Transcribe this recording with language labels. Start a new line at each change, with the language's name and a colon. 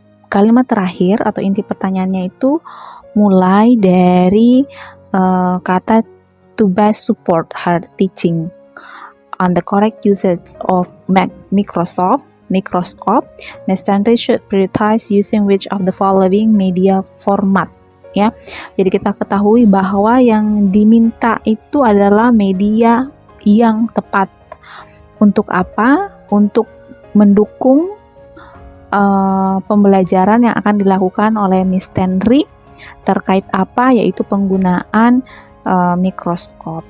Indonesian: kalimat terakhir atau inti pertanyaannya itu mulai dari kata
English: to best support her teaching on the correct usage of microscope, Ms. Tenri should prioritize using which of the following media format.
Indonesian: Ya, jadi kita ketahui bahwa yang diminta itu adalah media yang tepat. Untuk apa? Untuk mendukung pembelajaran yang akan dilakukan oleh Ms. Tenri terkait apa? Yaitu penggunaan mikroskop.